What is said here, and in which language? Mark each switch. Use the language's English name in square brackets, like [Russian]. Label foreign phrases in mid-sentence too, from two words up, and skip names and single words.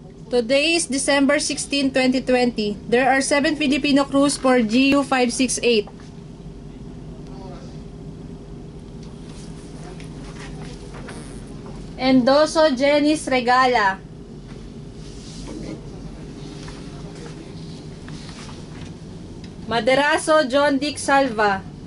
[English] Today is December 16, 2020. There are 7 Filipino crews for GU 568. Endoso Jenis Regala. Maderaso John Dick Salva.